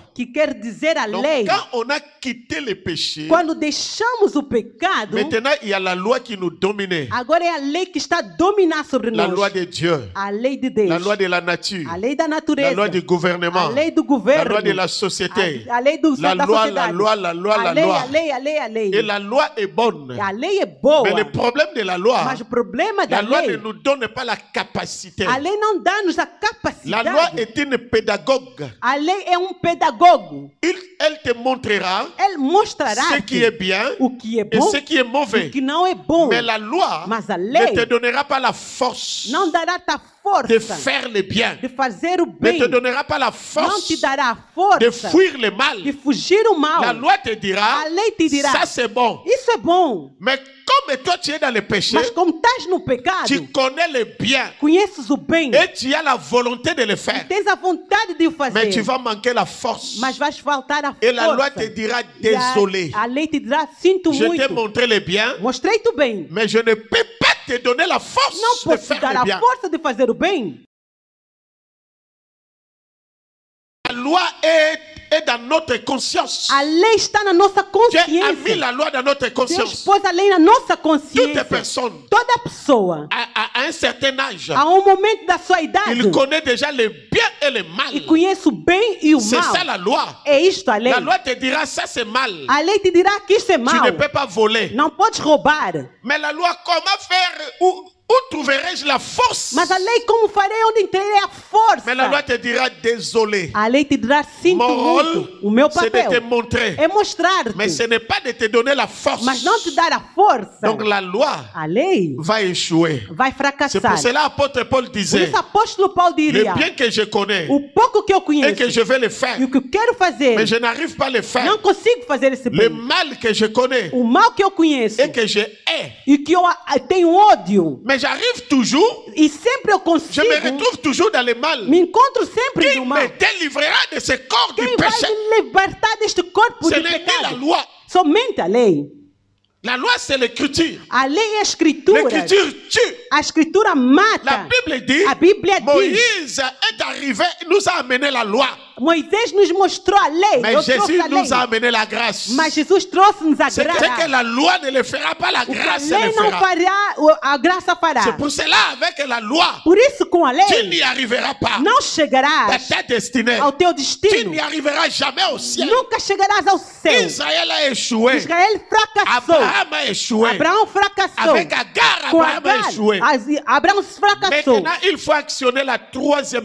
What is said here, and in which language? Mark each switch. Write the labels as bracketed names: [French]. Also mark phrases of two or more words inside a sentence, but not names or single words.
[Portuguese] que quer dizer a [French] Donc, [Portuguese] lei. [French] quand on a quitté le péché, [Portuguese] Quando deixamos o pecado, [French] maintenant il y a la loi qui nous domine. [Portuguese] agora é a lei que está a dominar sobre [French] La [Portuguese] nós. [French] loi de Dieu, [Portuguese] A lei de Deus, [French] la loi de la nature, [Portuguese] a lei da [French] la [Portuguese] natureza, [French] loi du gouvernement, [Portuguese] a lei do [French] la [Portuguese] governo, [French] loi de la société, [Portuguese] a lei da [French] la loi, [Portuguese] sociedade, [French] la loi, la loi, [Portuguese] a [French] la [Portuguese] lei, [French] loi. [Portuguese] a lei, a lei, a lei. [French] Et la loi est bonne. [Portuguese] A lei é boa, [French] Mais le problème de la loi, [Portuguese] mas o problema da [French] la loi ne [Portuguese] lei, [French] nous donne pas la capacité. [Portuguese] a lei não dá-nos a [French] La loi [Portuguese] capacidade. [French] est une pédagogue. [Portuguese] A lei é pedagogo. [French] Elle te montrera [Portuguese] Ele mostrará [French] ce qui est bien [Portuguese] o que é [French] et [Portuguese] bom [French] ce qui est [Portuguese] e [French] mauvais. [Portuguese] o que não é bom. [French] Mais la loi [Portuguese] Mas a [French] ne [Portuguese] lei [French] te donnera pas la force [Portuguese] não dará-te a [French] de [Portuguese] força [French] faire le bien. [Portuguese] de fazer o [French] Ne [Portuguese] bem. [French] te donnera pas la [Portuguese] Não [French] force [Portuguese] te dará a [French] de [Portuguese] força [French] fuir le mal. [Portuguese] de fugir o mal. [French] La loi te dira, [Portuguese] A lei te dirá, [French] ça c'est bon. [Portuguese] isso é bom. [French] Mais comme toi tu es dans le péché, [Portuguese] Mas como estás no pecado, [French] tu connais le bien [Portuguese] conheces o bem, [French] et tu as la volonté de le faire. [Portuguese] tens a vontade de o [French] Mais tu [Portuguese] fazer, [French] vas manquer la force. [Portuguese] mas vais faltar a [French] Et la loi [Portuguese] força. [French] te dira, [Portuguese] E [French] désolé, [Portuguese] a lei te dirá, sinto [French] je t'ai [Portuguese] muito, [French] montré le bien, [Portuguese] mostrei-te o bem, [French] mais je ne peux pas te donner la force [Portuguese] não [French] de [Portuguese] posso te [French] faire [Portuguese] dar [French] le [Portuguese] a [French] bien. [Portuguese] força de fazer o bem. [French] La loi est est dans notre conscience. [Portuguese] A lei está na nossa [French] Dieu a mis [Portuguese] consciência. [French] la loi dans notre [Portuguese] Deus [French] conscience. [Portuguese] pôs a lei na nossa [French] Toute [Portuguese] consciência. [French] personne [Portuguese] Toda pessoa, [French] à un certain âge, [Portuguese] a um momento da sua idade, [French] il connaît déjà le bien et le mal. [Portuguese] e conhece o bem e o [French] C'est ça [Portuguese] mal. [French] la loi. [Portuguese] É isto a lei. [French] La loi te dira ça c'est mal. [Portuguese] A lei te dirá que isto é [French] Tu [Portuguese] mal. [French] ne peux pas voler. [Portuguese] Não podes roubar. [French] Mais la loi, comment faire? Où trouverai-je la force? [Portuguese] Mas a lei, como farei onde terei a força? [French] Mais la loi te dira désolé. [Portuguese] A lei te dirá sinto [French] Mon rôle, [Portuguese] muito. O meu [French] c'est de te [Portuguese] papel [French] montrer. [Portuguese] é mostrar-te, [French] Mais ce n'est pas de te donner la force. [Portuguese] mas não te dar a força. [French] Donc la loi [Portuguese] A lei [French] va échouer. [Portuguese] vai [French] C'est [Portuguese] fracassar. [French] pour cela l'apôtre Paul [Portuguese] Por [French] disait, [Portuguese] isso, apóstolo Paulo [French] le [Portuguese] diria: [French] bien que je connais [Portuguese] o pouco que eu [French] et [Portuguese] conheço [French] que je vais le faire, [Portuguese] e o que eu quero fazer, [French] mais je n'arrive pas à le faire. [Portuguese] não consigo fazer esse [French] Le [Portuguese] bem. [French] mal que je connais [Portuguese] O mal que eu conheço [French] et que je hais, [Portuguese] e que eu tenho ódio, [French] mais j'arrive toujours, [Portuguese] e sempre eu [French] je [Portuguese] consigo, [French] me retrouve toujours dans le mal. [Portuguese] me encontro sempre [French] Qui [Portuguese] no mal. [French] me délivrera de ce corps du [Portuguese] Quem vai [French] péché? [Portuguese] me libertar deste corpo [French] Ce [Portuguese] de [French] n'est ni la [Portuguese] pecado? [French] loi. [Portuguese] Somente a lei. [French] La loi, c'est l'écriture. [Portuguese] A lei é a escritura. [French] L'écriture tue. [Portuguese] A escritura [French] La [Portuguese] mata. [French] Bible dit, [Portuguese] A Bíblia diz: [French] Moïse est arrivé, nous a amené la loi. [Portuguese] Moisés nos mostrou a lei. [French] Mais [Portuguese] Deus trouxe [French] Jésus [Portuguese] a lei. [French] nous a amené la grâce. [Portuguese] Mas Jesus trouxe-nos a [French] C'est que [Portuguese] graça. [French] la loi ne le fera pas, la [Portuguese] O que a [French] grâce [Portuguese] lei [French] le [Portuguese] não [French] fera. [Portuguese] fará, a graça fará. [French] C'est pour cela, avec la loi, [Portuguese] Por isso, com a [French] tu [Portuguese] lei, [French] n'y arriveras pas. [Portuguese] não [French] À [Portuguese] chegarás [French] ta destinée. [Portuguese] ao teu [French] Tu [Portuguese] destino. [French] n'y arriveras jamais au ciel. [Portuguese] Nunca chegarás ao céu. [French] Israël a échoué. [Portuguese] Israel fracassou. [French] Abraham a échoué. [Portuguese] Abraão fracassou. [French] Avec Agar, [Portuguese] Com [French] Abraham a [Portuguese] Agar, [French] échoué. [Portuguese] Abraão fracassou. [French] Maintenant, il faut actionner la troisième